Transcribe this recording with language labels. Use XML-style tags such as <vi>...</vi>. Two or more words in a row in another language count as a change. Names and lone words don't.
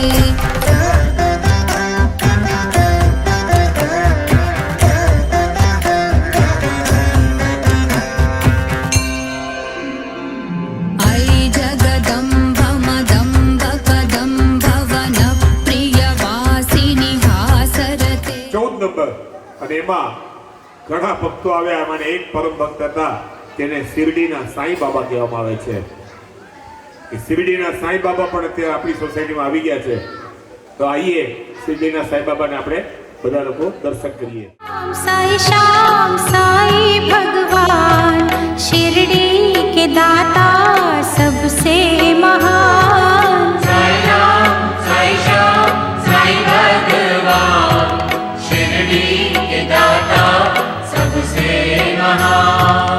<sa>ऐ जगदम्ब मदम्ब कदम्ब वनप्रियवासिनि हासरते</sa> <gu>14 નંબર અને એમાં ઘણા ભક્તો આવ્યા એમાં એક પરમ ભક્ત હતા તેને શિરડીના સાંઈ બાબા કહેવામાં આવે છે એ શિરડીના સાંઈ બાબા પણ અત્યારે આપણી સોસાયટીમાં આવી ગયા છે તો આઈએ શિરડીના સાંઈ બાબાને આપણે બધા લોકો દર્શન કરીએ</gu> <hi>श्याम साई भगवान शिरडी के दाता सबसे महान साई राम साई श्याम साई भगवान शिरडी के दाता सबसे महान</hi>